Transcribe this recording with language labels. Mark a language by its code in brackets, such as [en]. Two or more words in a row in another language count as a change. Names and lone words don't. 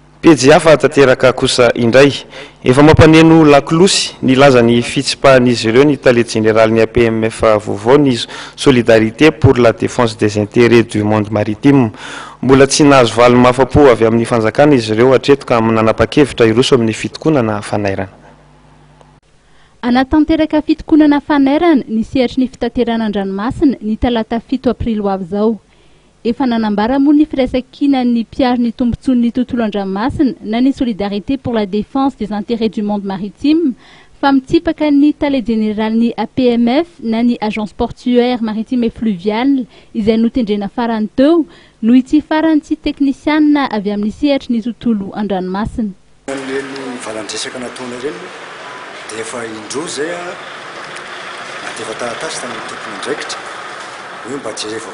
[mg] pejy hafa tanteraka kosa indray efa mampaneno lakolosy nilaza ny fitsipahan'izy ireo ny tale général ny APMF vaovao ny [fr] solidarité pour la défense des intérêts du monde maritime. [mg] Mbola tsy nahazo valo mafapo avy amin'ny fanjakana izy ireo hatreto ka nanapa-kevitra iroso amin'ny fitokonana fanairana. Anatanteraka fitokonana fanairana ny sehatry ny fitaterana an-dranomasina ny talata 7 aprily ho avy zao. Efa nanambara moa ny firaisan-kina ny mpiaro ny tombontsoan'ny tontolo an-dranomasina na ny [fr] solidarité pour la défense des intérêts du monde maritime [mg] fa mitsipaka ny tale général ny APMF na ny [fr] agence portuaire maritime et fluviale [mg] izay notendrena farany teo no ity farany tsy teknisianina avy amin'ny sehatry ny tontolo an-dranomasina. Ny valandresaka nataona ireny dia efa indro zay dia efa taratasy tamin'ny tompony andraikitra hoe mba jerevao